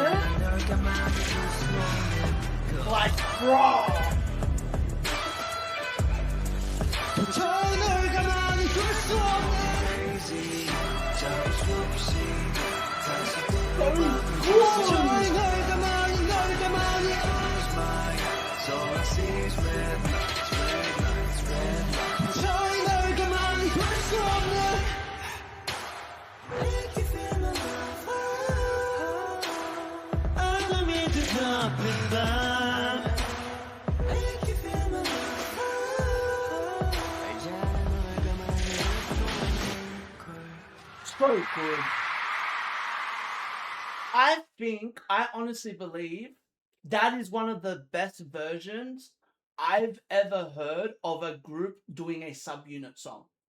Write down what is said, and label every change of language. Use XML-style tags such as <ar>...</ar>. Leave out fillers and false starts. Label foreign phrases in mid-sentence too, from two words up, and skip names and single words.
<ko>널 가만히 둘 수 없는 걸.</ko> <en>Like, bro.</en> <ko>도저히 널 가만히 둘 수 없는 crazy 잡을 수 없이 다시 도저히 널 가만히</ko> <en>close my eyes all I see is red lights red lights red lights</en> <ko>도저히 널 가만히 둘 수 없는</ko> <en>Make you feel alive</en> <ko>어둠이 뒤덮인 밤</ko> <en>Make you feel alive So good. I honestly believe that is one of the best versions I've ever heard of a group doing a subunit song.</en>